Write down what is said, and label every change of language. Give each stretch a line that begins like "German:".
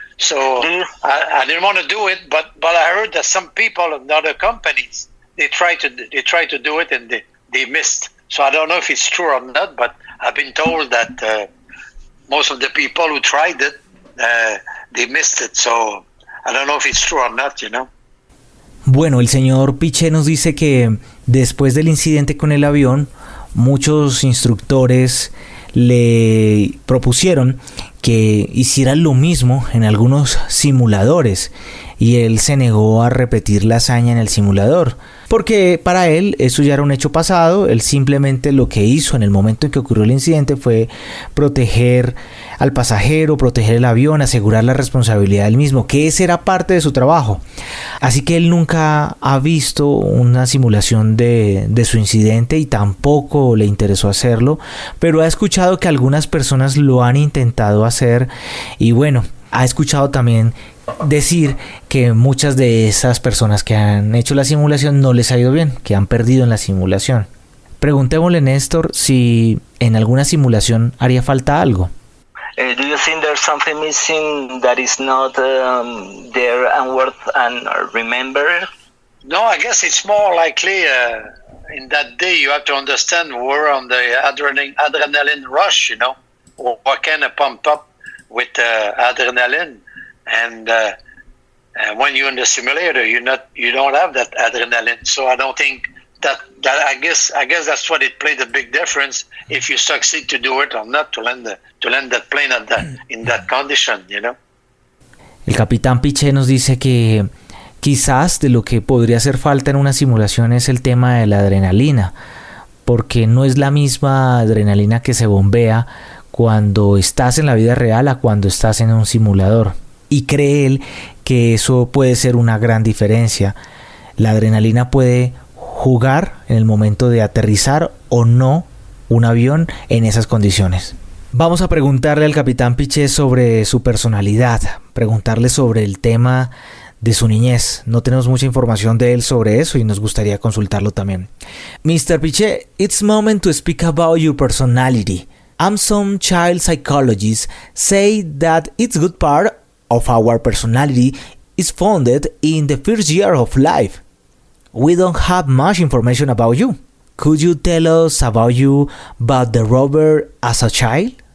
English: So I didn't want to do it, but I heard that some people in other companies they try to do it and they missed. So I don't know if it's true or not, but I've been told that most of the people who tried it, they missed it. So I don't know if it's true or not,
Spanish: Bueno, el señor Piché nos dice que después del incidente con el avión, muchos instructores le propusieron que hiciera lo mismo en algunos simuladores y él se negó a repetir la hazaña en el simulador porque para él eso ya era un hecho pasado. Él simplemente lo que hizo en el momento en que ocurrió el incidente fue proteger al pasajero, proteger el avión, asegurar la responsabilidad del mismo, que ese era parte de su trabajo. Así que él nunca ha visto una simulación de su incidente y tampoco le interesó hacerlo, pero ha escuchado que algunas personas lo han intentado hacer y bueno, ha escuchado también decir que muchas de esas personas que han hecho la simulación no les ha ido bien, que han perdido en la simulación. Preguntémosle, Néstor, si en alguna simulación haría falta algo.
English: Do you think there's something missing that is not there and worth and remembered? No, I guess it's more likely in that day you have to understand we're on the adrenaline rush, what kind of pump up with adrenaline. And when you're in the simulator, you don't have that adrenaline. So I don't think that I guess that's what it played a big difference if you succeed to do it or not, to land that plane in that condition,
Spanish: El capitán Piché nos dice que quizás de lo que podría hacer falta en una simulación es el tema de la adrenalina, porque no es la misma adrenalina que se bombea cuando estás en la vida real a cuando estás en un simulador. Y cree él que eso puede ser una gran diferencia. La adrenalina puede jugar en el momento de aterrizar o no un avión en esas condiciones. Vamos a preguntarle al capitán Piché sobre su personalidad, preguntarle sobre el tema de su niñez. No tenemos mucha información de él sobre eso y nos gustaría consultarlo también.
English: Mr. Piché, it's moment to speak about your personality. Some child psychologists say that it's good part of our personality is founded in the first year of life. We don't have much information about you. Could you tell us about the Robert as a child?